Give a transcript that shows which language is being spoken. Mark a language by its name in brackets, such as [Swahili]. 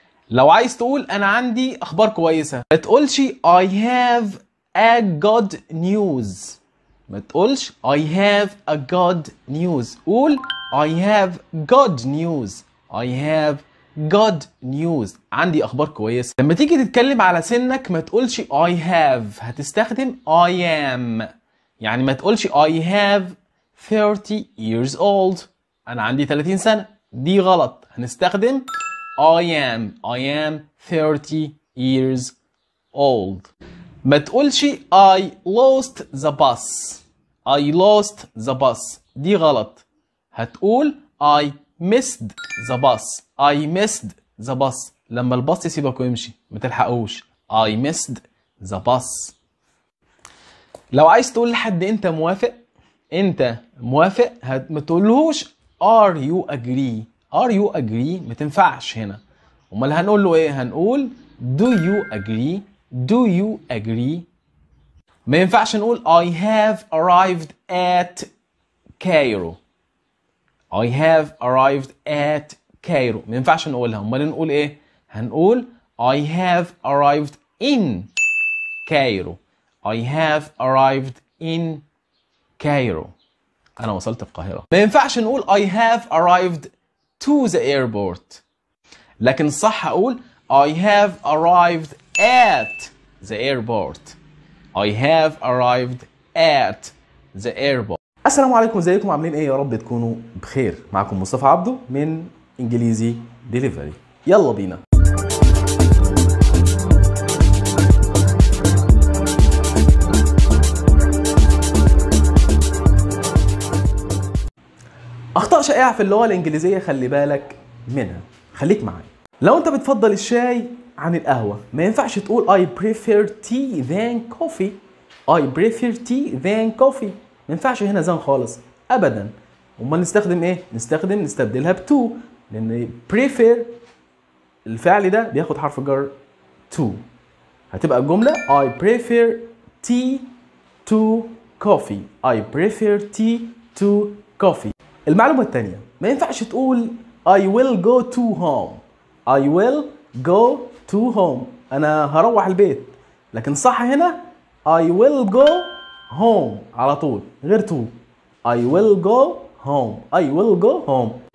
[Arabic] لو عايز تقول انا عندي اخبار كويسة، ما تقولش [English] I have a good news، [Arabic] ما تقولش [English] I have a good news، [Arabic] قول [English] I have good news، I have good news، [Arabic] عندي أخبار كويسة. لما تيجي تتكلم على سنك ما تقولش [English] I have، [Arabic] هتستخدم [English] I am. [Arabic] يعني ما تقولش [English] I have 30 years old، [Arabic] أنا عندي 30 سنة، دي غلط. هنستخدم [English] I am 30 years old. [Arabic] ما تقولش [English] I lost the bus، I lost the bus، [Arabic] دي غلط. هتقول [English] I missed the bus، I missed the bus، [Arabic] لما الباص يسيبك ويمشي ما تلحقوش. [English] I missed the bus. [Arabic] لو عايز تقول لحد انت موافق، ما تقولهوش [English] are you agree، are you agree [Arabic] ما تنفعش هنا. امال هنقول له ايه؟ هنقول [English] do you agree، do you agree. [Arabic] ما ينفعش نقول [English] I have arrived at Cairo، I have arrived at Cairo، [Arabic] ما ينفعش نقولها. امال نقول ايه؟ هنقول [English] I have arrived in Cairo، I have arrived in Cairo، [Arabic] انا وصلت القاهرة. ما ينفعش نقول [English] I have arrived to the airport، [Arabic] لكن الصح اقول [English] I have arrived at the airport، I have arrived at the airport. [Arabic] السلام عليكم، ازيكم عاملين ايه؟ يا رب تكونوا بخير. معكم مصطفى عبده من انجليزي ديليفري. يلا بينا. اخطاء شائعه في اللغه الانجليزيه خلي بالك منها، خليك معايا. لو انت بتفضل الشاي عن القهوه ما ينفعش تقول [English] I prefer tea than coffee. I prefer tea than coffee. [Arabic] ما ينفعش هنا than خالص ابدا. امال نستخدم ايه؟ نستبدلها ب to، لان prefer الفعل ده بياخد حرف جر to. هتبقى الجمله [English] I prefer tea to coffee. I prefer tea to coffee. [Arabic] المعلومة الثانية ما ينفعش تقول [English] I will go to home. I will go to home. [Arabic] أنا هروح البيت. لكن صح هنا [English] I will go home [Arabic] على طول غير to. [English] I will go home. I will go home.